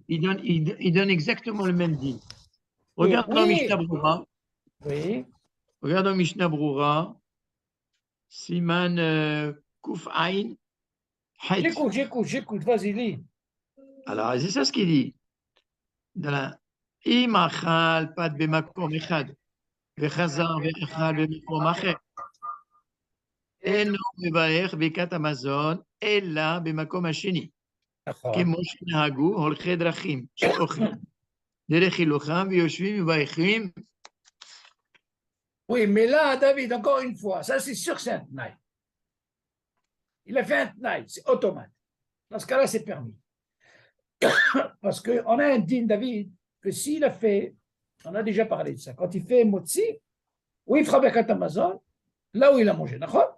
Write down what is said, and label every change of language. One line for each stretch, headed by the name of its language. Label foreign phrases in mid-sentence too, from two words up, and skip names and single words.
French: Il donne exactement le même din. Regarde dans Mishnah Brura. Oui. Regarde dans Mishnah Brura.
Hebrew: סימן ק"ע.
French: J'écoute, vas-y, lis. Alors, c'est ça ce qu'il dit.
Hebrew: אם אכל פת במקום אחד וחזר ואכל במקום אחר, אינו מברך ברכת המזון אלא במקום השני, כמו שנהגו הולכי דרכים שאוכלים דרך הילוכם ויושבים מברכים.
French: Oui, mais là, David, encore une fois, ça c'est sûr que c'est un tnaï. Il a fait un tnaï, c'est automate. Dans ce cas-là, c'est permis. Parce qu'on a un din, David, que s'il a fait, on a déjà parlé de ça, quand il fait motzi, où il fera
Hebrew: ברכת המזון,
French: là où il a mangé, d'accord?